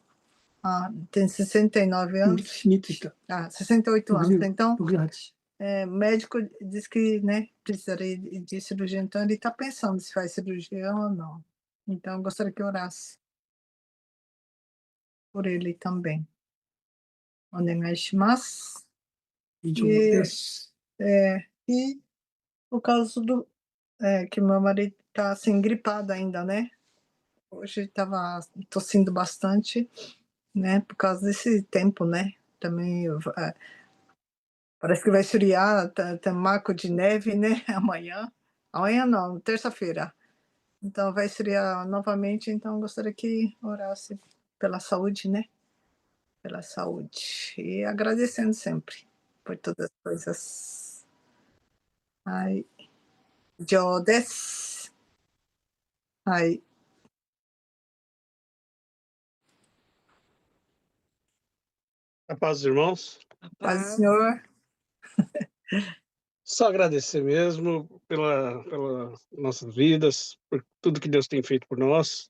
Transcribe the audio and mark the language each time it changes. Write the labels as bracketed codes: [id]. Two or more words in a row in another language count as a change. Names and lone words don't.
[pt] Tem 69 anos. [ja] 3 つ下。 [pt] 68 anos. Então, 68。 médico diz que, né, precisaria de cirurgia, então ele está pensando se faz cirurgia ou não. Então, eu gostaria que orasse por ele também. [ja] お願いします。以上です。 [pt] E por causa do que meu marido está assim gripado ainda, né? Hoje estava tossindo bastante, né? Por causa desse tempo, né? Também parece que vai esfriar, tem marco de neve, né? Amanhã. Amanhã não, terça-feira. Então vai esfriar novamente, então gostaria que orasse pela saúde, né? Pela saúde. E agradecendo sempre por todas as coisas. Ai, [ja] 以上です。はい。 [pt] A paz dos irmãos. Paz do Senhor. Só agradecer mesmo pela nossas vidas, por tudo que Deus tem feito por nós.